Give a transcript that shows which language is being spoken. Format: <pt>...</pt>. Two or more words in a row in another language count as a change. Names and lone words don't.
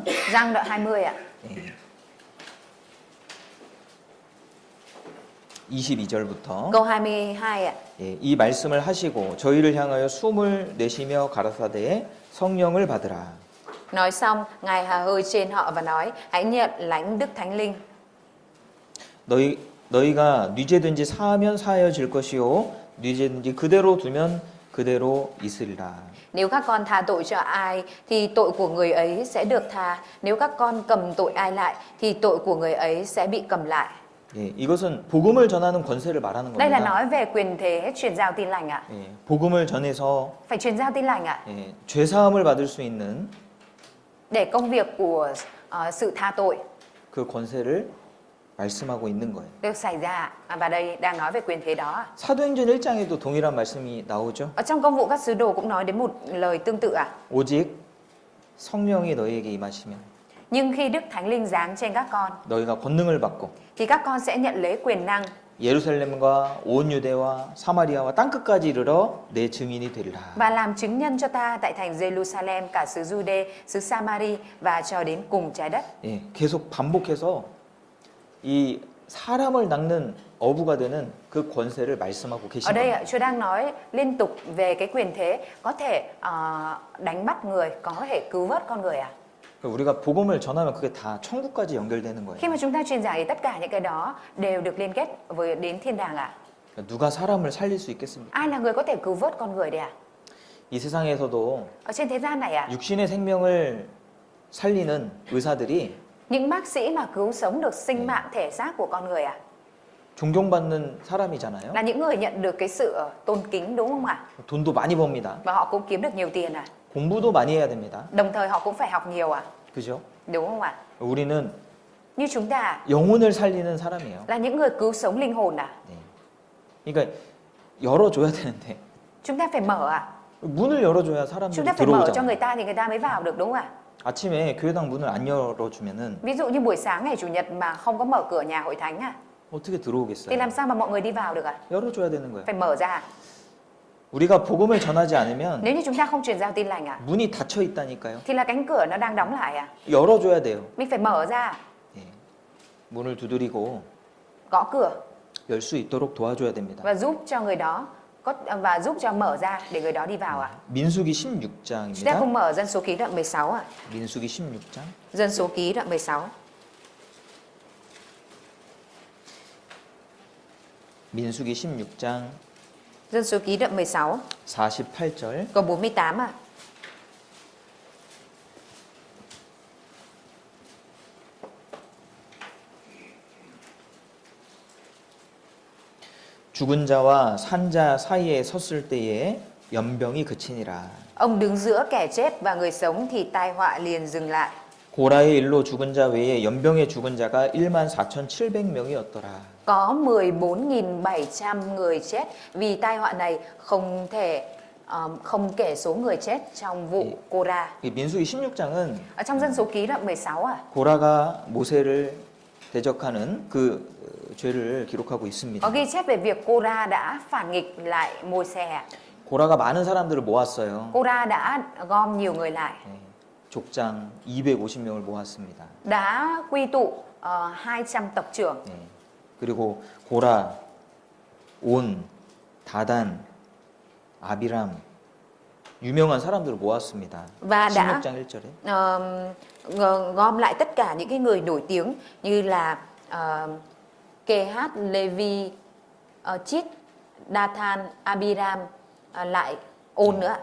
<vi>Giăng đoạn 20 ạ.</vi> <ko>22절부터</ko> <vi>Câu 22 ạ.</vi> <ko>예, 이 말씀을 하시고 저희를 향하여 숨을 내쉬며 가라사대 성령을 받으라.</ko> <vi>Nói xong, Ngài hà hơi trên họ và nói, hãy nhận lãnh Đức Thánh Linh.</vi> <ko>너희가 뉘제든지 사하면 사하여질 것이요 뉘제든지 그대로 두면 그대로 있으리라.</ko> <vi>Nếu các con tha tội cho ai thì tội của người ấy sẽ được tha. Nếu các con cầm tội ai lại thì tội của người ấy sẽ bị cầm lại.</vi> <ko>예, 이것은 복음을 전하는 권세를 말하는</ko> <vi>Đây là</vi> <ko>겁니다.</ko> <vi>nói về quyền thế truyền giao tin lành ạ.</vi> <ko>예, 복음을 전해서</ko> <vi>Phải truyền giao tin lành ạ.</vi> <ko>예, 죄 사함을 받을 수 있는</ko> <vi>Để công việc của sự tha tội</vi> <ko>그 권세를 말씀하고 있는 거예요.</ko> <vi>được xảy ra. Và đây đang nói về quyền thế đó ạ.</vi> <ko>사도행전 1장에도 동일한 말씀이 나오죠.</ko> <vi>Ở trong công vụ các sứ đồ cũng nói đến một lời tương tự ạ.</vi> <ko>오직 성령이 너희에게 임하시면</ko> <vi>Nhưng khi Đức Thánh Linh giáng trên các con</vi> <ko>너희가 권능을 받고</ko> <vi>thì các con sẽ nhận lấy quyền năng</vi> <ko>예루살렘과 온 유대와 사마리아와 땅 끝까지 이르러 내 증인이 되리라.</ko> <vi>và làm chứng nhân cho ta tại thành Jerusalem, cả xứ Jude, xứ Samari và cho đến cùng trái đất.</vi> <ko>예, 계속 반복해서 이 사람을 낚는 어부가 되는 그 권세를 말씀하고</ko> <vi>Ở</vi> <ko>계신</ko> <vi>đây</vi> <ko>겁니다.</ko> <vi>Chúa đang nói liên tục về cái quyền thế có thể đánh bắt người, có thể cứu vớt con người à.</vi> <ko>그러니까 우리가 복음을 전하면 그게 다 천국까지 연결되는 거예요.</ko> <vi>Khi mà chúng ta truyền giảng thì tất cả những cái đó đều được liên kết với đến thiên đàng à.</vi> <ko>그러니까 누가 사람을 살릴 수 있겠습니까?</ko> <vi>Ai là người có thể cứu vớt con người đây à?</vi> <ko>이 세상에서도</ko> <vi>Ở trên thế gian này à?</vi> <ko>육신의 생명을 살리는 의사들이</ko> <vi>Những bác sĩ mà cứu sống được sinh mạng thể xác của con người à?</vi> <ko>존경받는 사람이잖아요.</ko> <vi>Là những người nhận được cái sự tôn kính đúng không ạ?</vi> <ko>돈도 많이 법니다.</ko> <vi>Và họ cũng kiếm được nhiều tiền à?</vi> <ko>공부도 많이 해야 됩니다.</ko> <vi>Đồng thời họ cũng phải học nhiều à?</vi> <ko>그죠?</ko> <vi>Đúng không ạ?</vi> <ko>우리는</ko> <vi>Như chúng ta</vi> <ko>영혼을 살리는 사람이에요.</ko> <vi>là những người cứu sống linh hồn à?</vi> <ko>네. 그러니까 열어줘야 되는데</ko> <vi>Chúng ta phải mở à?</vi> <ko>문을 열어줘야</ko> <vi>Chúng</vi> <ko>사람들이</ko> <vi>ta phải mở cho</vi> <ko>들어오잖아요.</ko> <vi>người ta thì người ta mới vào được đúng không ạ?</vi> <ko>아침에 교회당 문을 안 열어주면은</ko> <vi>Ví dụ như buổi sáng ngày chủ nhật mà không có mở cửa nhà hội thánh à?</vi> <ko>어떻게</ko> <vi>Thì</vi> <ko>들어오겠어요?</ko> <vi>làm sao mà mọi người đi vào được ạ?</vi> <ko>열어줘야 되는 거예요.</ko> <vi>Phải mở ra.</vi> <ko>우리가 복음을 전하지 않으면</ko> <vi>Nếu như chúng ta không truyền giao tin lành ạ,</vi> <ko>문이 닫혀 있다니까요.</ko> <vi>thì là cánh cửa nó đang đóng lại ạ.</vi> <ko>열어줘야 돼요.</ko> <vi>Mình phải mở ra,</vi> <ko>예. 문을 두드리고</ko> <vi>gõ cửa</vi> <ko>열 수 있도록 도와줘야 됩니다.</ko> <vi>và giúp cho người đó và giúp cho mở ra để người đó đi vào ạ.</vi> <ko>민수기</ko> <vi>Chúng ta</vi> <ko>16장입니다.</ko> <vi>cùng mở Dân số ký đoạn 16 ạ.</vi> <ko>민수기 16장.</ko> <vi>Dân số ký đoạn 16.</vi> <ko>민수기 16장</ko> <vi>Dân số ký đoạn 16</vi> <ko>48절.</ko> <vi>câu 48 ạ.</vi> <ko>죽은 자와 산 자 사이에 섰을 때에 연병이 그치니라.</ko> <vi>Ông đứng giữa kẻ chết và người sống thì tai họa liền dừng lại.</vi> <ko>고라의 일로 죽은 자 외에 연병에 죽은 자가 14,700명이었더라.</ko> <vi>Có 14.700 người chết vì tai họa này, không kể số người chết trong vụ Cô-ra.</vi> <ko>이 민수기 16장은</ko> <vi>Ở trong Dân số ký đoạn 16 ạ.</vi> <ko>고라가 모세를 대적하는 그 죄를 기록하고</ko> <vi>Có</vi> <ko>있습니다.</ko> <vi>ghi chép về việc Cô-ra đã phản nghịch lại Môi-se.</vi> <ko>고라가 많은 사람들을 모았어요.</ko> <vi>Cô-ra đã gom nhiều người lại,</vi> <ko>네, 족장 250명을 모았습니다.</ko> <vi>đã quy tụ 200 tộc trưởng.</vi> <ko>네, 그리고 고라, 온, 다단, 아비람 유명한 사람들을 모았습니다.</ko> <vi>Và đã</vi> <ko>16장 1절에</ko> <vi>gom lại tất cả những cái người nổi tiếng như là Kê-hát, Lê-vi, Chít, Đa-than, Abiram, lại Ôn nữa.</vi>